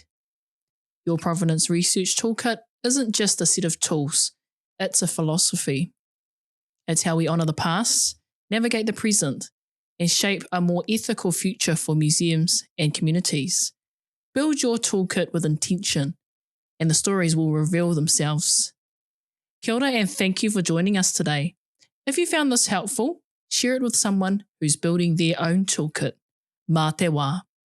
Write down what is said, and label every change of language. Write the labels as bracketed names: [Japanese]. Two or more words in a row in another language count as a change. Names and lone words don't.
[English] Your Provenance Research Toolkit isn't just a set of tools, it's a philosophy. It's how we honour the past, navigate the present, and shape a more ethical future for museums and communities. Build your toolkit with intention, and the stories will reveal themselves. [Māori] Kia ora [English] and thank you for joining us today. If you found this helpful, share it with someone who's building their own toolkit. [Māori] Mā te wā.